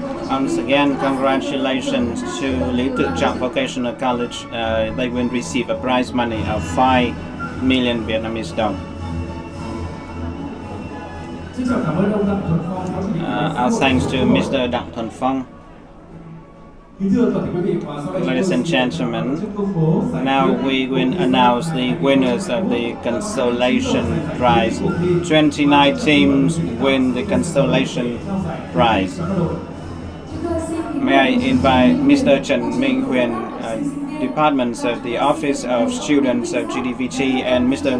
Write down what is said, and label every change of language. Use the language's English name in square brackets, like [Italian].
[English] Once again, congratulations to Lý Tự Trọng Vocational College. They will receive a prize money of 5 million Vietnamese đồng. [Vietnamese] Xin chào cảm ơn ông Đặng Thuần Phong, Phó Chủ tịch [English] Our thanks to Mr. Đặng Thuần Phong. [Vietnamese] Kính thưa toàn thể quý vị, và sau đây [English] Ladies and gentlemen, now we will announce the winners of the Constellation Prize. 29 teams win the Constellation Prize. May I invite Mr. Trần Minh Huyền, Departments of the Office of Students of GDVT, and Mr.